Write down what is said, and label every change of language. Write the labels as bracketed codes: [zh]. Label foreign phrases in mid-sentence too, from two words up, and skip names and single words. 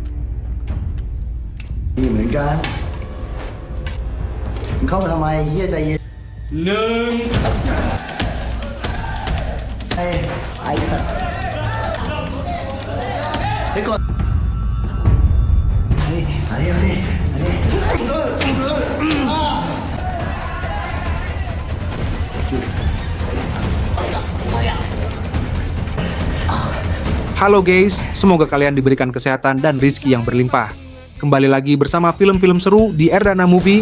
[th] ดีเหมือนกันมึงเข้ามาทำไมเฮียใจเย็น หนึ่ง ไอ้สัตว์ไปก่อนนี่อันนี้ [id] Halo guys, semoga kalian diberikan kesehatan dan rizki yang berlimpah. Kembali lagi bersama film-film seru di Erdana Movie.